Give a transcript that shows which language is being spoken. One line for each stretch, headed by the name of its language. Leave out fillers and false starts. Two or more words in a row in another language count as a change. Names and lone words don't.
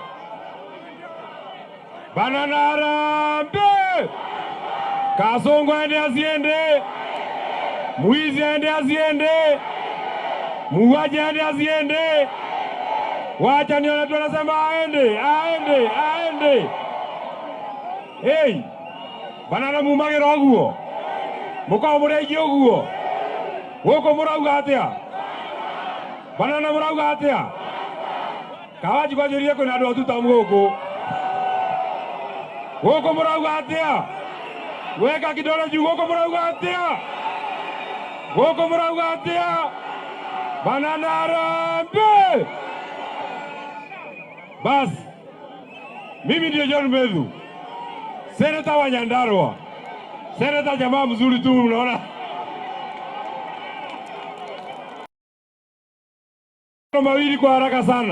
Swahili: Banana harambe! Kasongo aende asiende, mwizi aende asiende, muuaji aende asiende, wacha nione tu anasema aende.
Kikuyu: Hey, banana mumagĩra ũguo, mũkorwo mũrĩigi ũguo, gũkũ mũrauga atĩa? Banana mũrauga atĩa? Wanjikũ anjĩrire kwĩna andũ atutamu gũkũ mũrauga atĩa?
Swahili: Weka kidole juu
Kikuyu: gũkũ mũrauga atĩa? Gũkũ mũrauga atĩa?
Swahili: Banana harambe! Basi, mimi ndio John Mbegu, seneta wa Nyandarua, seneta jamaa mzuri tu, unaona? Mawili kwa haraka sana.